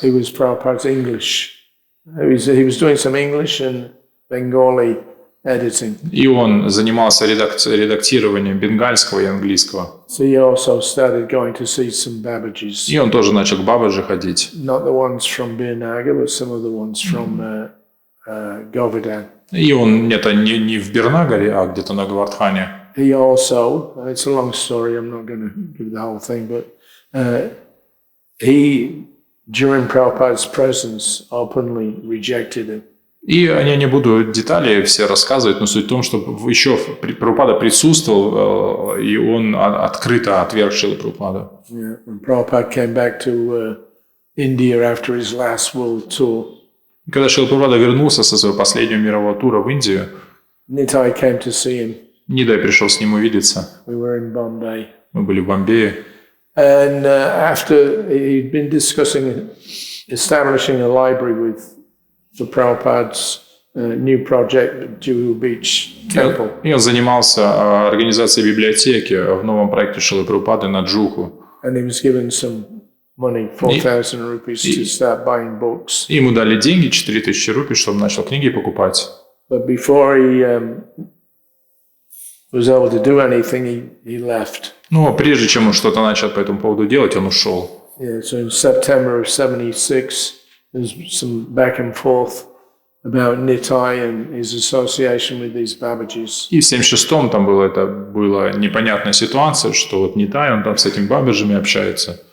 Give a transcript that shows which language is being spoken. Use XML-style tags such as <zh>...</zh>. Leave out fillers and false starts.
<en>He was Prabhupada's English. He was doing some English and Bengali editing.</en> <ru>И он занимался редактированием бенгальского и английского.</ru> <en>So he also started going to see some Babajis.</en> <ru>И он тоже начал к Бабаджи ходить.</ru> <en>Not the ones from Birnaga, but some of the ones from Govardhan.</en> <ru>И он это не в Бирнагаре, а где-то на Гавардхане.</ru> <en>He also, it's a long story, I'm not going to give the whole thing, but he, during Prabhupada's presence, openly rejected him.</en> <ru>И я не буду детали все рассказывать, но суть в том, что еще Прабхупада присутствовал, и он открыто отверг Шрилу Прабхупаду.</ru> <en>Yeah, when Prabhupada came back to India after his last world tour,</en> <ru>Когда Шрила Прабхупада вернулся со своего последнего мирового тура в Индию,</ru> <en>Nitai came to see him.</en> <ru>Нидай пришел с ним увидеться.</ru> <en>We were in Bombay.</en> <ru>Мы были в Бомбее.</ru> <en>And after he'd been discussing establishing a library for Prabhupada's new project, Juhu Beach Temple.</en> <ru>И он занимался организацией библиотеки в новом проекте Шрилы Прабхупады на Джуху.</ru> <en>And he was given some money, 4,000 rupees, to start buying books.</en> <ru>И ему дали деньги, 4000 рупий, чтобы начал книги покупать.</ru> <en>But before he was able to do anything, he left.</en> <ru>Но прежде чем он что-то начал по этому поводу делать, он ушел.</ru> <en>Yeah, so in September of 76, there's some back and forth about Nitai and his association with these Babajis.</en> <ru>И в 76-м там была непонятная ситуация, что вот Нитай, он там с этими бабаджами общается.</ru>